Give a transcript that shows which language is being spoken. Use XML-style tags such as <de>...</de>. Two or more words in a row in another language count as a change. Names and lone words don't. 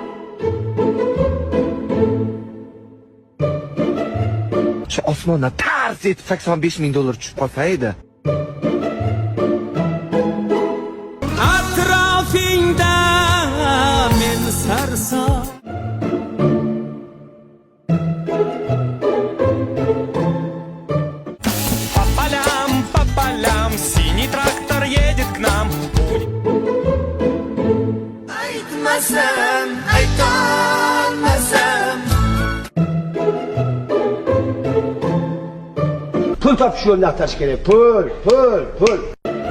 <uz>Shu osmondan tars etib $85,000 tushib qolsa edi. Atrofingda men sarson.</uz> <ru>По полям, синий трактор едет к нам.</ru> <uz>Aytmasam, aytolmasam. Pul topish yo'lini axtarish kerak. Pul.</uz>